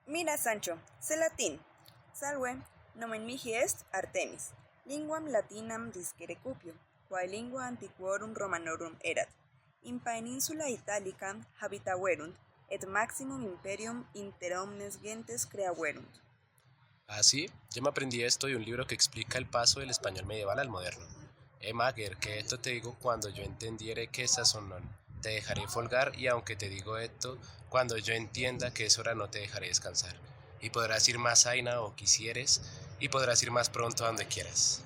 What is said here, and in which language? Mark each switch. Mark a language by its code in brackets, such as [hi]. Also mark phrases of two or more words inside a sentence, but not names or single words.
[es] Mira, Sancho, sé latín. [la] Salve, nomen mihi est Artemis, linguam latinam discere cupio, quae lingua antiquorum Romanorum erat. In peninsula Italica habitaverunt, et maximum imperium inter omnes gentes creaverunt. [es] Ah, sí, yo me aprendí esto de un libro que explica el paso del español medieval al moderno. Mager, que esto te digo cuando yo entendiere que esas son non. Te dejaré folgar y aunque te digo esto, cuando yo entienda que es hora no te dejaré descansar. Y podrás ir más aina o quisieres, y podrás ir más pronto a donde quieras.